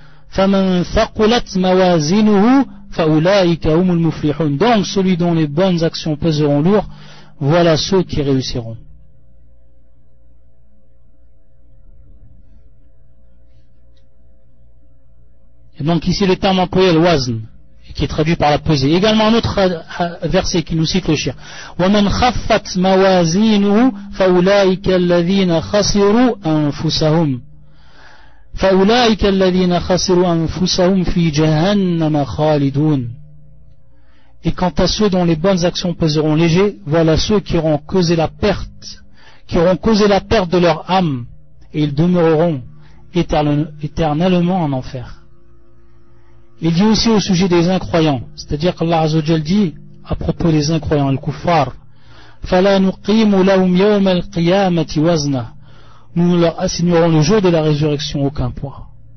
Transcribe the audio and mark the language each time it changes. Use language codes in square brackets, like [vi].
[ar] فمن ثقلت موازينه فأولئك هم المفلحون, [fr] donc celui dont les bonnes actions peseront lourd, voilà ceux qui réussiront. Et donc ici le terme employé, le wazn, qui est traduit par la pesée. Également un autre verset qui nous cite le shir: [ar] وَمَنْ خَفَّتْ مَوَازِينُهُ فَأُولَٰئِكَ الَّذِينَ خَسِرُوا أَنفُسَهُمْ فِي جَهَنَّمَ خَالِدُونَ. [fr] Et quant à ceux dont les bonnes actions peseront léger, voilà ceux qui auront causé la perte, de leur âme, et ils demeureront éternellement en enfer. Il dit aussi au sujet des incroyants, c'est-à-dire qu'Allah Azza wa Jalla dit à propos des incroyants, le kuffar, [ar] فَلَا نُقِيمُ لَهُمْ يَوْمَ الْقِيَامَةِ وَزْنًا, [fr] nous ne leur assignerons le jour de la résurrection aucun poids.